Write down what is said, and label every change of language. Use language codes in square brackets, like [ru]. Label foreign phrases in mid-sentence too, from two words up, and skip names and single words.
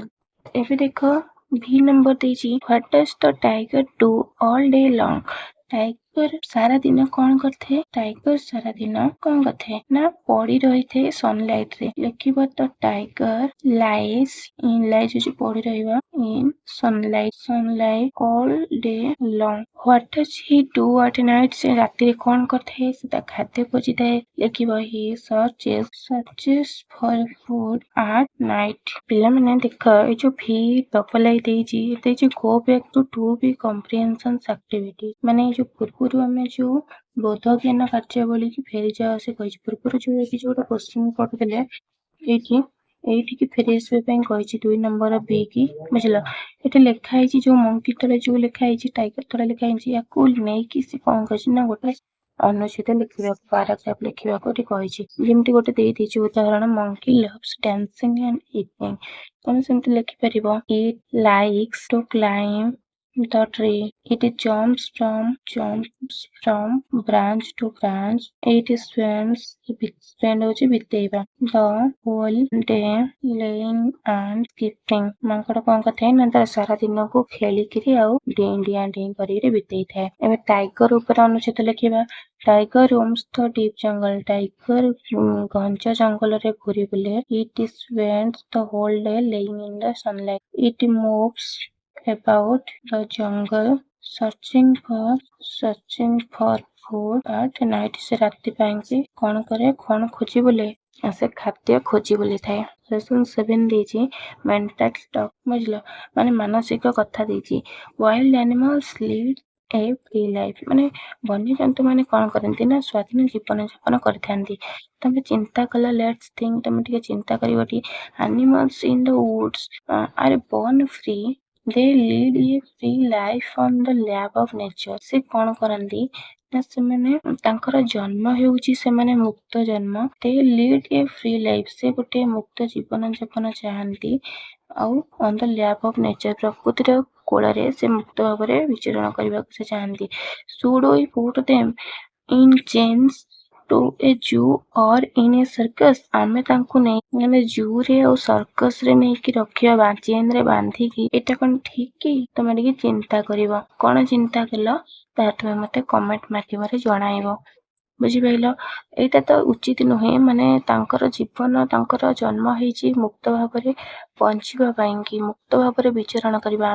[or] ଏବେ ଦେଖ ଭି ନମ୍ବର ଦେଇଛି [en] What does the tiger do all day long? [or] ଟାଇଗର ସାରା ଦିନ କଣ କରିଥାଏ? ଟାଇଗର ସାରା ଦିନ କଣ କରିଥାଏ ନା ପଡି ରହିଥାଏ ସନଲାଇଟ ରେ। ଲେଖିବ ତ [en] tiger lies [or] ହଉଛି ପଡି ରହିବା [en] in sunlight all day long. What does he do at night? [or] ସେ ରାତିରେ କଣ କରିଥାଏ? ସେ ତା ଖାଦ୍ୟ ଖୋଜିଥାଏ। ଲେଖିବ [en] he searches for food at night. [or] ପିଲାମାନେ ଦେଖ ଏଇ ଯୋଉ [en] V double I ଦେଇଛି go back to 2B comprehensions activity। [or] ମାନେ ଏଇ ଯୋଉ ପୂର୍ବରୁ ଆମେ ଯୋଉ ବୋଧ ଜ୍ଞାନ କାର୍ଯ୍ୟାବଳୀ କି ଫେରିଯାଅ ସେ କହିଛି। ପୂର୍ବରୁ ଯୋଉ ଏଠି ଯୋଉଟା କ୍ୱେଶ୍ଚନ କରୁଥିଲେ ଏଇଠିକି ଫେରି ଆସିବା ପାଇଁ କହିଛି 2 ନମ୍ବର ବି କି ବୁଝିଲ। ଏଠି ଲେଖା ହେଇଛି ଯୋଉ ମଙ୍କି ତଳେ ଯୋଉ ଲେଖା ହେଇଛି ଟାଇଗର ତଳେ ଲେଖା ହେଇଛି ୟାକୁ ନେଇକି ସେ କଣ କହିଛି ନା ଗୋଟେ ଅନୁଚ୍ଛେଦ ଲେଖିବାକୁ ପାରାଗ୍ରାଫ ଲେଖିବାକୁ ଏଠି କହିଛି। ଯେମିତି ଗୋଟେ ଦେଇଛି ଉଦାହରଣ [en] monkey loves dancing and eating. [or] ତମେ ସେମିତି ଲେଖିପାରିବ [en] it likes to climb the tree, it jumps from branch to branch, it spends [or] ହଉଛି ବିତେଇବା [en] the whole day laying and skipping। [or] ମାଙ୍କଡ କଣ କରିଥାଏ ନା ତାର ସାରା ଦିନକୁ ଖେଳିକିରି ଆଉ ଡିଆଁ କରିକିରି ବିତେଇଥାଏ। ଏବେ ଟାଇଗର ଉପରେ ଅନୁଚ୍ଛେଦ ଲେଖିବା [en] tiger roams the deep jungle. [or] ଟାଇଗର ଘଞ୍ଚ ଜଙ୍ଗଲରେ ଘୁରି ବୁଲେ। [en] it spends the whole day laying in the sunlight, it moves about the jungle searching for food at night। [or] ସେ ରାତି ପାଇଁକି କଣ କରେ? କଣ ଖୋଜି ବୁଲେ? ସେ ଖାଦ୍ୟ ଖୋଜି ବୁଲିଥାଏ। Lesson 7 ଦେଇଛି [en] mental talk [or] ବୁଝିଲ, ମାନେ ମାନସିକ କଥା ଦେଇଛି। [en] wild animals lead a free life। [or] ମାନେ ବନ୍ୟଜନ୍ତୁ ମାନେ କଣ କରନ୍ତି ନା ସ୍ୱାଧୀନ ଜୀବନ ଯାପନ କରିଥାନ୍ତି। ତମେ ଚିନ୍ତା କଲ [en] let's think, [or] ତମେ ଟିକେ ଚିନ୍ତା କରିବ ଟି [en] animals in the woods are born free, they lead a free life on the lap of nature। [or] ସେ କଣ କରନ୍ତି ନା ସେମାନେ ତାଙ୍କର ଜନ୍ମ ହେଉଛି ସେମାନେ ମୁକ୍ତ ଜନ୍ମ। [en] they lead a free life, [or] ସେ ଗୋଟେ ମୁକ୍ତ ଜୀବନ ଯାପନ ଚାହାନ୍ତି। ଆଉ [en] on the lap of nature, [or] ପ୍ରକୃତିର କୋଳରେ ସେ ମୁକ୍ତ ଭାବରେ ବିଚରଣ କରିବାକୁ ସେ ଚାହାନ୍ତି। [en] should we put them in chains to a zoo or in a circus? [or] ଆମେ ତାଙ୍କୁ ନେଇ ମାନେ ଜୁରେ ଆଉ ସର୍କସ ରେ ନେଇକି ରଖିବା ଚେନ୍ ରେ ବାନ୍ଧିକି, ଏଇଟା କଣ ଠିକ କି? ତମେ ଟିକେ ଚିନ୍ତା କରିବ। କଣ ଚିନ୍ତା କଲ ତାହା ତୁମେ ମତେ କମେଣ୍ଟ ମାଧ୍ୟମରେ ଜଣାଇବ। ବୁଝିପାରିଲ? ଏଇଟା ତ ଉଚିତ ନୁହେଁ। ମାନେ ତାଙ୍କର ଜୀବନ ତାଙ୍କର ଜନ୍ମ ହେଇଛି ମୁକ୍ତ ଭାବରେ ବଞ୍ଚିବା ପାଇଁକି, ମୁକ୍ତ ଭାବରେ ବିଚରଣ କରିବା।